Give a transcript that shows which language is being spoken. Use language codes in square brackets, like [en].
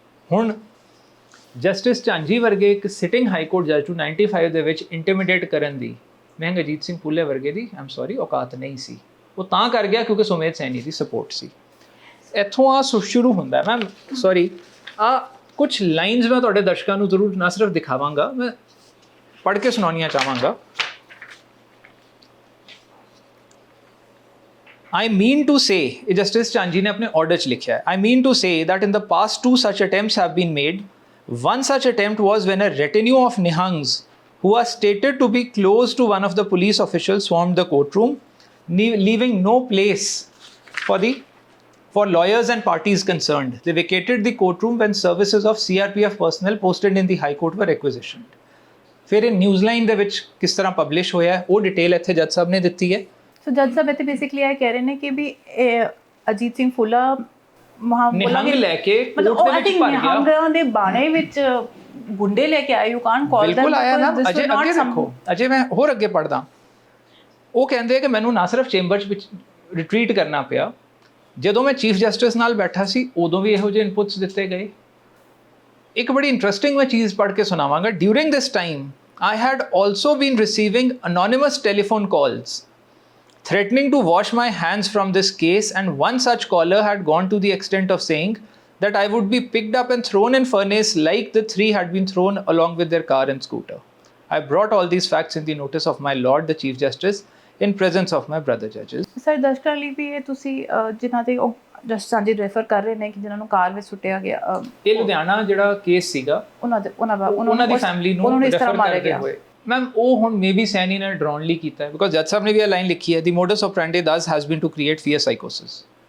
[pa] ਹੁਣ ਜਸਟਿਸ ਝਾਂਜੀ ਵਰਗੇ ਇੱਕ ਸਿਟਿੰਗ ਹਾਈ ਕੋਰਟ ਜੱਜ ਨੂੰ 95 ਦੇ ਵਿੱਚ ਇੰਟੀਮੀਡੇਟ ਕਰਨ ਦੀ ਨਿਹੰਗ ਅਜੀਤ ਸਿੰਘ ਭੁੱਲੇ ਵਰਗੇ ਦੀ ਔਕਾਤ ਨਹੀਂ ਸੀ। ਉਹ ਤਾਂ ਕਰ ਗਿਆ ਕਿਉਂਕਿ ਸੁਮੇਧ ਸੈਣੀ ਦੀ ਸਪੋਰਟ ਸੀ। ਇੱਥੋਂ ਆ ਸ਼ੁਰੂ ਹੁੰਦਾ। ਮੈਂ ਆ ਕੁਝ ਲਾਈਨਸ ਮੈਂ ਤੁਹਾਡੇ ਦਰਸ਼ਕਾਂ ਨੂੰ ਜ਼ਰੂਰ ਨਾ ਸਿਰਫ ਦਿਖਾਵਾਂਗਾ, ਮੈਂ ਪੜ੍ਹ ਕੇ ਸੁਣਾਉਣੀਆਂ ਚਾਹਾਂਗਾ। [en] I mean to say, Justice Chanji [hi] ने अपने order च लिखा है, [en] I mean to say that in the past 2 such attempts have been made. One such attempt was when a retinue of Nihangs who are stated to be close to one of the police officials swarmed the courtroom, leaving no place for lawyers and parties concerned. They vacated the courtroom when services of CRPF personnel posted in the High Court were requisitioned. [pa] फिर ਇਹ ਨਿਊਜ਼ਲਾਈਨ ਦੇ ਵਿੱਚ ਕਿਸ ਤਰ੍ਹਾਂ publish ਹੋਇਆ ਹੈ ਉਹ detail ਇੱਥੇ ਜੱਜ ਸਾਹਿਬ ਨੇ ਦਿੱਤੀ ਹੈ। ਸੋ ਜੱਜ ਸਾਹਿਬ ਇੱਥੇ ਬੇਸਿਕਲੀ ਇਹ ਕਹਿ ਰਹੇ ਨੇ ਕਿ ਵੀ ਅਜੀਤ ਸਿੰਘ ਫੁੱਲਾ ਨਿਹੰਗ ਲੈ ਕੇ ਮਤਲਬ ਉਹ [en] I think [pa] ਨਿਹੰਗਾਂ ਦੇ ਬਾਣੇ ਵਿੱਚ ਗੁੰਡੇ ਲੈ ਕੇ ਆਏ, [en] You can't call them. [pa] ਬਿਲਕੁਲ ਆਇਆ ਨਾ। ਅਜੇ ਅੱਗੇ ਦੇਖੋ, ਅਜੇ ਮੈਂ ਹੋਰ ਅੱਗੇ ਪੜ੍ਹਦਾ। ਉਹ ਕਹਿੰਦੇ ਕਿ ਮੈਨੂੰ ਨਾ ਸਿਰਫ ਚੇਂਬਰ ਵਿੱਚ ਰਿਟਰੀਟ ਕਰਨਾ ਪਿਆ, ਜਦੋਂ ਮੈਂ ਚੀਫ ਜਸਟਿਸ ਨਾਲ ਬੈਠਾ ਸੀ ਉਦੋਂ ਵੀ ਇਹੋ ਜਿਹੇ ਇਨਪੁਟਸ ਦਿੱਤੇ ਗਏ। ਇੱਕ ਬੜੀ ਇੰਟਰਸਟਿੰਗ ਮੈਂ ਚੀਜ਼ ਪੜ੍ਹ ਕੇ ਸੁਣਾਵਾਂਗਾ। [en] During this time I had also been receiving anonymous telephone calls threatening to wash my hands from this case, and one such caller had gone to the extent of saying that I would be picked up and thrown in furnace like the 3 had been thrown along with their car and scooter. I brought all these facts in the notice of my Lord the Chief Justice in presence of my brother judges. [pa] Sir ਦਰਸ਼ਕਾਂ ਲਈ ਵੀ ਇਹ ਤੁਸੀਂ ਜਿਨ੍ਹਾਂ ਦੇ ਉਹ justice ਸਾਂਝੀ refer ਕਰ ਰਹੇ ਨੇ ਕਿ ਜਿਨ੍ਹਾਂ ਨੂੰ ਕਾਰ ਵਿੱਚ ਸੁੱਟਿਆ ਗਿਆ, ਇਹ ਲੁਧਿਆਣਾ ਜਿਹੜਾ ਕੇਸ ਸੀਗਾ ਉਹਨਾਂ ਦੀ ਫੈਮਿਲੀ ਨੂੰ ਰੈਫਰ ਕਰਦੇ ਹੋਏ ਮੈਮ ਉਹ ਹੁਣ ਮੇਬੀ ਸੈਣੀ ਨੇ ਡਰਾਉਣ ਲਈ ਕੀਤਾ ਹੈ, ਬਿਕੋਜ਼ ਜੱਜ ਸਾਹਿਬ ਨੇ ਵੀ ਇਹ ਲਾਈਨ ਲਿਖੀ ਹੈ, [en] ਦੀ modus operandi ਦਸ has been to create fear ਸਾਈਕੋਸਿਸ।